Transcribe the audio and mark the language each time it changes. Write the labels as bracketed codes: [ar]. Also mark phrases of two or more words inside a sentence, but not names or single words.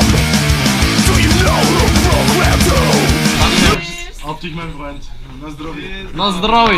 [en] Do you know who programmed you? [de] Optik, mein Freund. [pl] Na zdrowie. Na zdrowie!